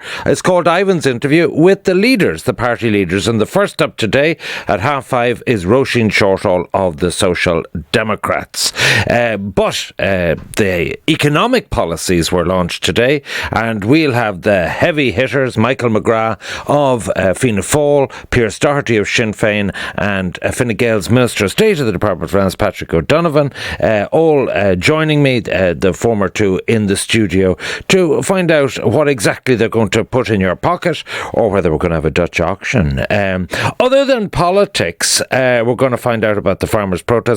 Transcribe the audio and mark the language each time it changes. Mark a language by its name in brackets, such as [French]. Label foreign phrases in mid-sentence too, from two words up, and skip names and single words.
[English] It's called Ivan's Interview with the leaders, the party leaders. And the first up today at 5:30 is Roisin Shortall of the Social Democrats. But the economic policies were launched today, and we'll have the heavy hitters, Michael McGrath of Fianna Fáil, Pearse Doherty of Sinn Féin, and Fine Gael's Minister of State of the Department of Finance, Patrick O'Donovan, all joining me, the former two, in the studio to find out what exactly they're going to put in your pocket, or whether we're going to have a Dutch auction. Other than politics, we're going to find out about the farmers' protest.